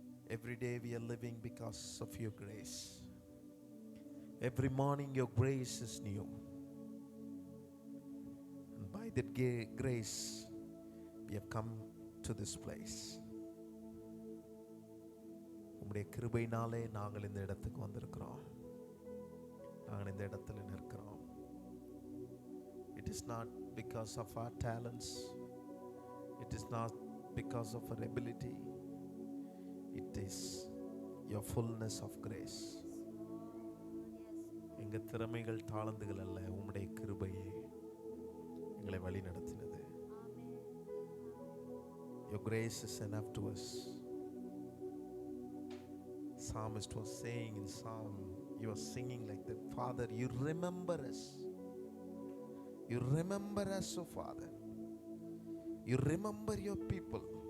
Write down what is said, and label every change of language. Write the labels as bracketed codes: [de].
[en] Every day we are living because of your grace. Every morning your grace is new. And by that grace, we have come to this place. [ta] உம்முடைய கிருபையினாலே நாங்கள் இந்த இடத்துக்கு வந்திருக்கிறோம். நாங்கள் இந்த இடத்துல நிற்கிறோம். [en] It is not because of our talents. It is not because of our ability. It is your fullness of grace. [ta] எங்க திறமைகள் தாளந்துகள் அல்ல, உம்முடைய கிருபையே எங்களை வழி நடத்தினது. [en] Your grace is enough to us. Psalmist was saying in Psalm, you were singing like that, Father, you remember us. You remember us, oh Father. You remember your people.